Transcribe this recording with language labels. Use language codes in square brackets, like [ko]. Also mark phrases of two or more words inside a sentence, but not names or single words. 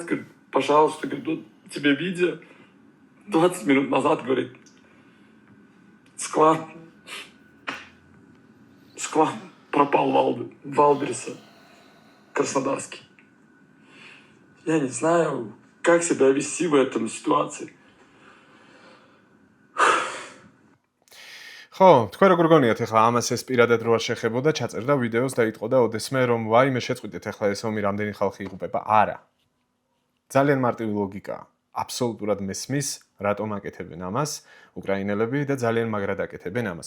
[ru] Говорит, пожалуйста, говорит, вот тебе видео. 20 минут назад, говорит, склад пропал в Алдерсе. Краснодарский. Я не знаю, как себя вести в этом ситуации. [ka] ხო, თქვენ როგორ გონიათ ახლა ამას ეს პირადად როა შეხებოდა, ჩაწერდა ვიდეოს და იტყოდა ოდესმე რომ ვაიმე შეწყვიტეთ ახლა ეს ომი რამდენი ხალხი იღუპება. არა. ძალიან მარტივი ლოგიკაა. აბსოლუტურად მესმის, რატომ აკეთებენ ამას უკრაინელები და ძალიან მაგრად აკეთებენ ამას.